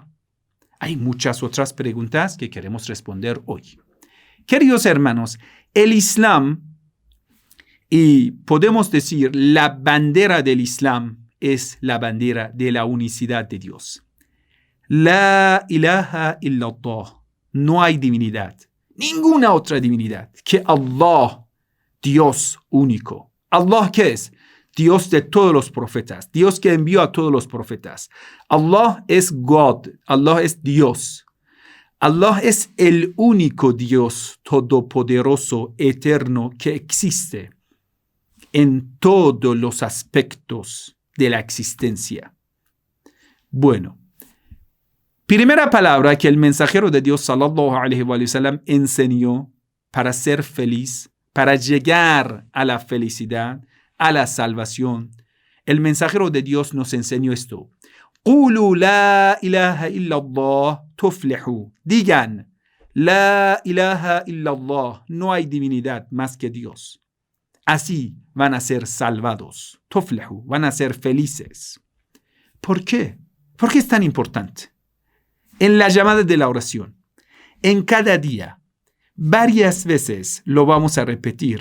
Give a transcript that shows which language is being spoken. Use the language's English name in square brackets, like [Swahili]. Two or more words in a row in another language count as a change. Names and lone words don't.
[Spanish] Hay muchas otras preguntas que queremos responder hoy. Queridos hermanos, el Islam, y podemos decir la bandera del Islam es la bandera de la unicidad de Dios. [Arabic] لا إله إلا الله. [Spanish] No hay divinidad, ninguna otra divinidad que Allah, Dios único. Allah, ¿qué es? Dios de todos los profetas, Dios que envió a todos los profetas. Allah es God, Allah es Dios. Allah es el único Dios todopoderoso, eterno, que existe en todos los aspectos de la existencia. Bueno, primera palabra que el mensajero de Dios [Arabic] صلى الله عليه وسلم [Spanish] enseñó para ser feliz, para llegar a la felicidad, a la salvación. El mensajero de Dios nos enseñó esto. [Arabic] قولوا لا إله إلا الله تفلحوا. Digan, لا إله إلا الله, [Spanish] no hay divinidad más que Dios. Así van a ser salvados. Tuflihu, van a ser felices. ¿Por qué? ¿Por qué es tan importante? En la llamada de la oración, en cada día, varias veces lo vamos a repetir.